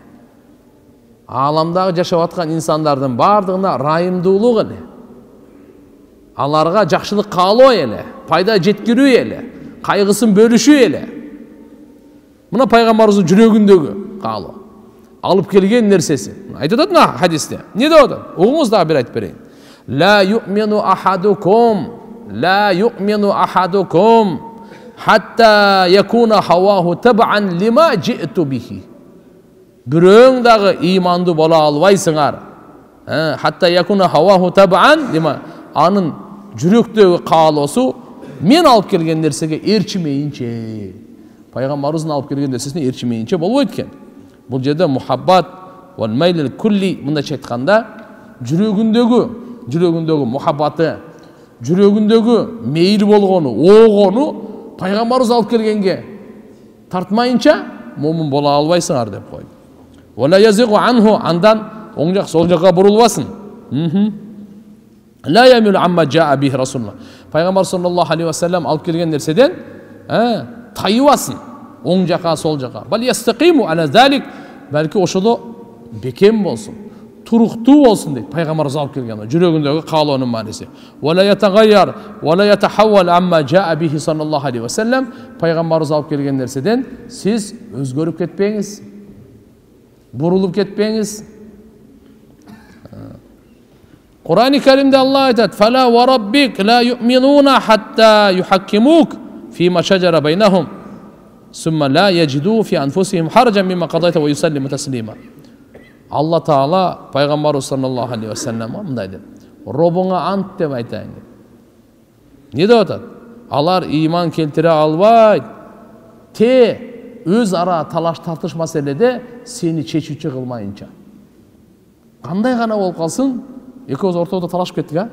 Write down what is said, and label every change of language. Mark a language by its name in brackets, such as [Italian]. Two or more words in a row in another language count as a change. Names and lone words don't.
[Kyrgyz] Ааламдагы жашап аткан инсандардын бардыгына райымдуулук эле. Аларга жакшылык каалоо эле, пайда жеткирүү эле, кайгысын бөлүшүү эле. Мына пайгамбарыбыздын жүрөгүндөгү каалоо. Алып келген нерсеси. Айтып атат мына хадисте. Не деп атат? Угуңуз дагы бир айтып берейин. [Arabic] لا يؤمن أحدكم حتى يكون هواه تبعا لما جئت به. [Kyrgyz] Бирөөң дагы ыймандуу боло албайсыңар. [Arabic] حتى يكون هواه تبعا لما, [Kyrgyz] анын жүрөктөгү каалоосу мен алып келген нерсеге ээрчимейинче. Пайгамбарыбыздын алып келген нерсесине ээрчимейинче болбойт экен. Бұл жерде [Arabic] المحبة والميل الكلي, [Kyrgyz] мындайча айтканда жүрөгүндөгү мухаббаты, жүрөгүндөгү мейил болгону, оогону пайгамбарыбыз алып келгенге тартмайынча момун боло албайсыңар деп койду. [Arabic] ولا يزيغ عنه, [Kyrgyz] андан оң жак сол жакка бурулбасын. [Arabic] لا يميل عما جاء به رسول الله. [Kyrgyz] Пайгамбар [Arabic] صلى الله عليه وسلم [Kyrgyz] алып келген нерседен тайыбасын. Оң жака, сол жака. [Arabic] بل يستقيم على ذلك, [Kyrgyz] балки ошодо бекем болсун, туруктуу болсун дейт. Пайгамбарыбыз алып келген жүрөгүндөгү каалоонун мааниси. [Arabic] ولا يتغير ولا يتحول عما جاء به صلى الله عليه وسلم. [Kyrgyz] Пайгамбарыбыз алып келген нерседен сиз өзгөрүп кетпеңиз, бурулуп кетпеңиз. Кур'ан-ы Каримде Аллах айтат: [Arabic] "فلا وربك لا يؤمنون حتى يحكموك فيما شجر بينهم. ثم لا يجدوا في أنفسهم حرجا مما قضيت ويسلموا تسليما." [Kyrgyz] Алла Таала пайгамбарыбыз [Arabic] صلى الله عليه وسلم [Kyrgyz] мындай деп: "Робуңа ант деп айтайын" деп. Не деп атат? Алар ыйман келтире албайт. Те өз ара талаш тартыш маселеде сени чечүүчү кылмайынча. Кандай гана болуп калсын, экөөбүз ортодо талашып кеттик, а?